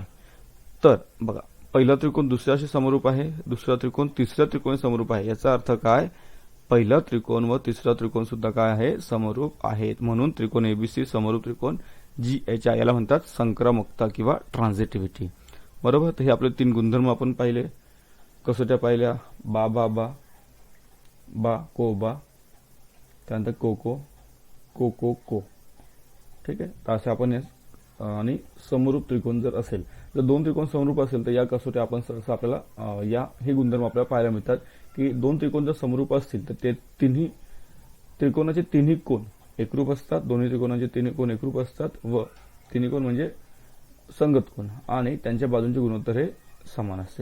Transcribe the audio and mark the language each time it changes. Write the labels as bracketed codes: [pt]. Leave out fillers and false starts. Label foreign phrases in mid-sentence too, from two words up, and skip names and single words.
[mr] तर बघा पहिला त्रिकोण दुसऱ्याशी समरूप आहे, दुसरा त्रिकोण तिसऱ्या त्रिकोणी समरूप आहे. याचा अर्थ काय, पहिला त्रिकोण व तिसरा त्रिकोण सुद्धा काय आहे, समरूप आहेत. म्हणून त्रिकोण एबीसी समरूप त्रिकोण जीएचआय याला म्हणतात संक्रमकता किंवा ट्रान्झिटिव्हिटी. बरोबर. तर हे आपले 3 गुणधर्म आपण पाहिले, कसोट्या पाहिल्या, बा बा बा, बा को बा, त्यानंतर को को, को को को. ठीक आहे. तर असे आपण आणि समरूप त्रिकोण जर असेल, जर 2 त्रिकोण समरूप असेल तर या कसोट्या आपण सहसा आपल्याला हे गुणधर्म आपल्याला पाहायला मिळतात की 2 त्रिकोण जर समरूप असतील तर ते तिन्ही त्रिकोणाचे तिन्ही कोन एकरूप असतात, दोन्ही त्रिकोणाचे तिन्ही कोन एकरूप असतात व तिन्ही कोन म्हणजे संगत कोन आणि त्यांच्या बाजूंचे गुणोत्तर हे समान असते.